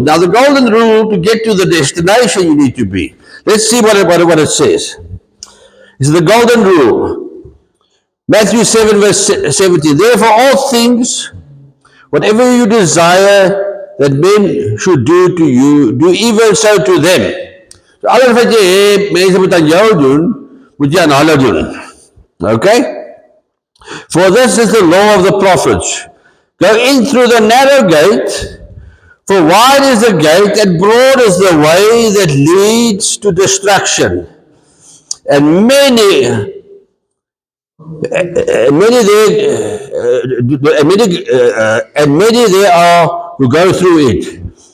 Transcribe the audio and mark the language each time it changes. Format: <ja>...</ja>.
<en>Now, the golden rule, to get to the destination you need to be. Let's see what it says. It's the golden rule. Matthew 7 verse 17. Therefore all things, whatever you desire that men should do to you, do even so to them.</en> <af>So alles wat jy het, mense moet aan jou doen, moet jy aan hulle doen.</af> <en>Okay? For this is the law of the prophets. Go in through the narrow gate, for wide is the gate and broad is the way that leads to destruction. And many there are who go through it.</en>